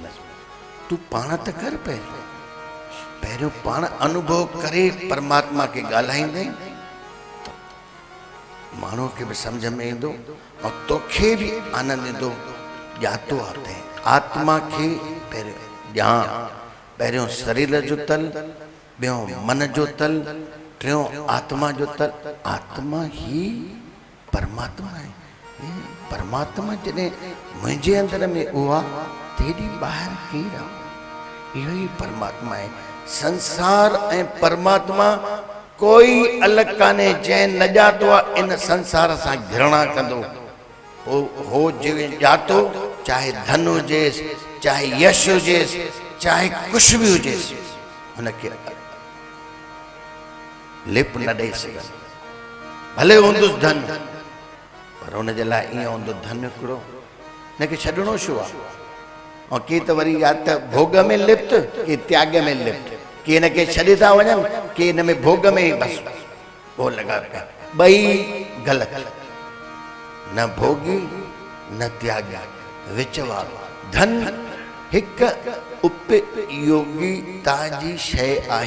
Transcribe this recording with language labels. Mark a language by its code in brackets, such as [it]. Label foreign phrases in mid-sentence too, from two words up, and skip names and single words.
[sd] तूं पाण त कर पहिरियों पाण अनुभव करे परमात्मा खे ॻाल्हाईंदे माण्हूअ खे बि सम्झ में ईंदो ऐं तोखे बि आनंद ईंदो। ॼातो आहे आत्मा खे पहिरियों ॼाण, पहिरियों शरीर जो तल, ॿियों मन जो तल, टियों आत्मा जो तल। [hi] आत्मा ही परमात्मा है। [sd] परमात्मा जॾहिं मुंहिंजे अंदर में उहा तेॾी ॿाहिरि केरु आहे? इहो ई परमात्मा आहे। संसार ऐं परमात्मा कोई अलॻि कान्हे। जंहिं न ॼातो आहे इन संसार सां घृणा कंदो। हो जंहिं ॼातो, चाहे धन हुजेसि, चाहे यश हुजेसि, चाहे कुझु बि हुजेसि, हुनखे लिप न ॾेई सघंदो। भले हूंदुसि धन, पर हुनजे लाइ ईअं हूंदो धन हिकिड़ो, हिनखे छॾिणो छो आहे? ऐं की त वरी या त भोग में लिप्त, की त्याग में लिप्त, की हिनखे छॾे था वञनि, की हिन में भोग में ई बसि उहो लॻा पिया। ॿई ग़लति, न भोगी न त्यागी, विच वारो। धन हिकु उपयोगिता जी शइ आहे।